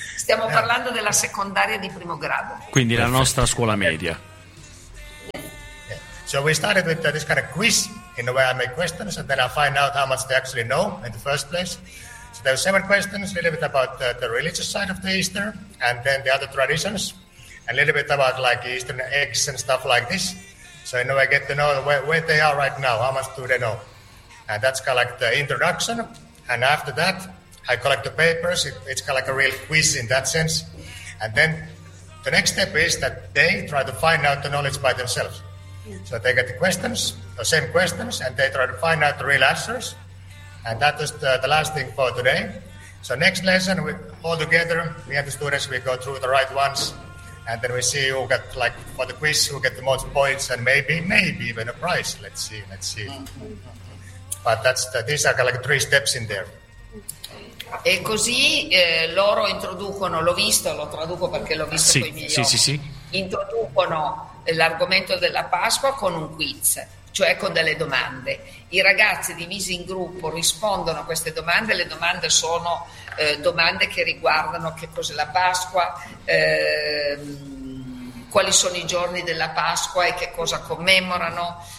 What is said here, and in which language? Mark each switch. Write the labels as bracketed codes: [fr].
[it] Stiamo parlando della secondaria di primo grado. Quindi la nostra scuola media. [en] So we started with this kind of quiz in the way I make questions and then I find out how much they actually know in the first place. So there are 7 questions, a little bit about the religious side of the Easter and then the other traditions and a little bit about like Eastern eggs and stuff like this. So in a way I get to know where they are right now, how much do they know. And that's kind of like the introduction. And after that, I collect the papers. It's kind of like a real quiz in that sense. And then the next step is that they try to find out the knowledge by themselves. So they get the questions, the same questions, and they try to find out the real answers. And that is the last thing for today. So next lesson, we all together, me and the students, we go through the right ones. And then we see who got, like, for the quiz, who get the most points and maybe even a prize. Let's see. But that's these are like 3 steps in there. [it] E così loro introducono, l'ho visto, lo traduco perché l'ho visto con i miei occhi. Sì. Introducono l'argomento della Pasqua con un quiz, cioè con delle domande. I ragazzi divisi in gruppo rispondono a queste domande. Le domande sono domande che riguardano che cos'è la Pasqua, quali sono i giorni della Pasqua e che cosa commemorano.